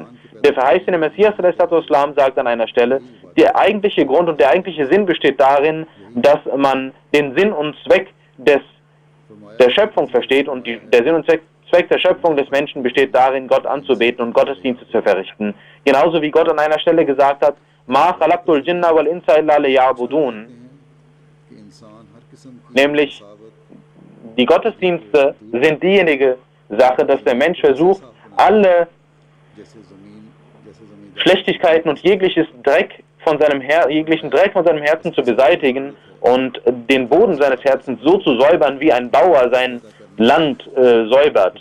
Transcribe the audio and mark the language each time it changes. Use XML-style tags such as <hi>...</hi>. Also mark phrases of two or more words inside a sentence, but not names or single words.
<de>Der verheißene Messias ﷺ sagt an einer Stelle, der eigentliche Grund und der eigentliche Sinn besteht darin, dass man den Sinn und Zweck der Schöpfung versteht und der Sinn und Zweck der Schöpfung des Menschen besteht darin, Gott anzubeten und Gottesdienste zu verrichten. Genauso wie Gott an einer Stelle gesagt hat,</de> <ar>ما خلقت الجن والإنس إلا ليعبدون.</ar> <de>Nämlich, die Gottesdienste sind diejenige Sache, dass der Mensch versucht, alle Schlechtigkeiten und jeglichen Dreck von seinem Herzen zu beseitigen und den Boden seines Herzens so zu säubern, wie ein Bauer sein Land säubert.</de>